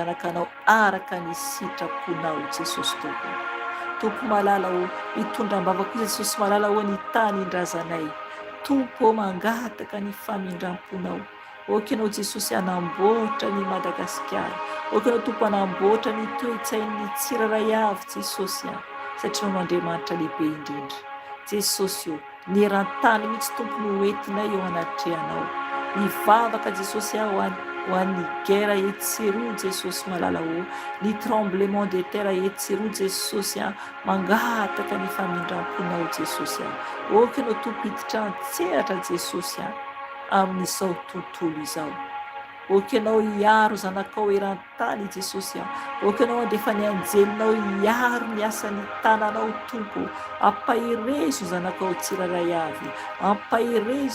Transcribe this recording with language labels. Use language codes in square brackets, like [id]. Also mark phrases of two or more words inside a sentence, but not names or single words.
[mg] zanakanao araka ny sitraponao Jesosy Tompo malala o hitondra mbavaka koa Jesosy malala ho ny tany indrazanay, Tompo mangataka ny famindramponao, oka ianao Jesosy hanamboatra ny Madagasikara, oka ianao Tompo hanamboatra ny toe-tsain'ny tsiraray avy Jesosy satria no Andriamanitra lehibe indrindra Jesosy o, ny eran-tany mihitsy Tompo no entinay eo anatrehanao, ny vavaka Jesosy ho an'ny guerre etsiroa Jesosy malala o, ny [fr] tremblement de terre [mg] etsiroa Jesosy mangataka ny famindramponao Jesosy oka ianao Tompo hiditra antseratra Jesosy amin'izao tontolo izao, oka ianao hiaro zanakao eran-tany Jesosy oka ianao andefa ny anjelinao hiaro ny asan'ny tananao Tompo, ampahirezo zanakao tsiraray avy, ampahirezo